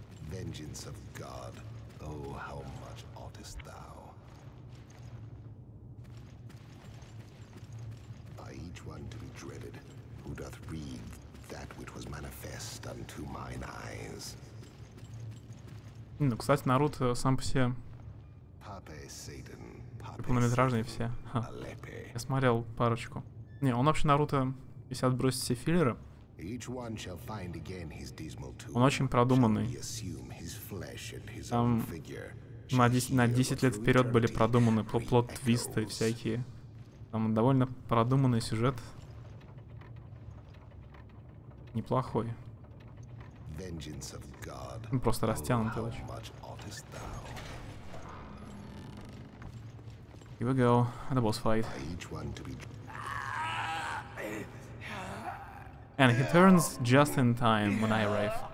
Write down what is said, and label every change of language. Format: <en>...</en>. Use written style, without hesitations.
<en>Vengeance of God, oh how much oughtest thou? By each one to be dreaded, who doth read that which was manifest unto mine eyes.</en> <ru>Ну, кстати, Наруто сам по себе полнометражные все. Я смотрел парочку. Не, он вообще Наруто, если отбросить все филлеры, он очень продуманный. Там на 10 лет вперед были продуманы плот-твисты всякие. Там довольно продуманный сюжет. Неплохой. Он просто растянутый очень.</ru> <en>Here we go, the boss fight. And he turns just in time when I arrive.</en>